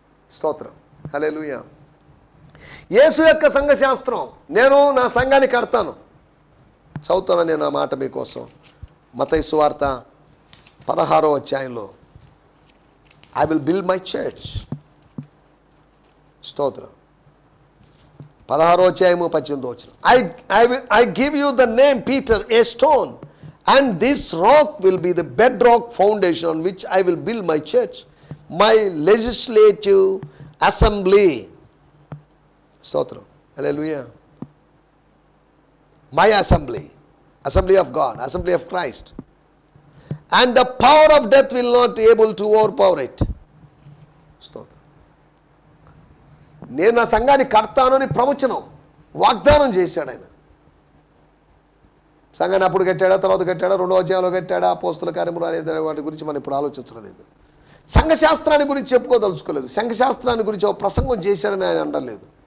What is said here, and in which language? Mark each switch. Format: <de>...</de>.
<te>స్తోత్రం. హల్లెలూయా. యేసు యొక్క సంఘశాస్త్రం, నేను నా సంఘాన్ని కడతాను. చదువుతాను నేను ఆ మాట మీకోసం. మత్తయి సువార్త 16వ అధ్యాయంలో,</te> <en>I will build my church.</en> <te>స్తోత్రం. 16వ అధ్యాయము 18వ వచనం,</te> <en>I give you the name Peter, a stone, and this rock will be the bedrock foundation on which I will build my church, my legislative assembly.</en> <te>Stotram. Hallelujah.</te> <en>My assembly of God, assembly of Christ, and the power of death will not be able to overpower it.</en> <te>Stotram. నేను నా సంఘాన్ని కడతాను అని ప్రవచనం, వాగ్దానం చేశాడు ఆయన. సంఘాన్ని అప్పుడు కట్టాడా, తర్వాత కట్టాడా, 2వ అధ్యాయంలో కట్టాడా, అపోస్తల కార్యములు అనేది వాటి గురించి మనం ఇప్పుడు ఆలోచించడం లేదు. సంఘశాస్త్రాన్ని గురించి చెప్పుకోదలుచుకోలేదు. సంఘశాస్త్రాన్ని గురించి ఒక ప్రసంగం చేశాడని ఆయన అనలేదు.</te>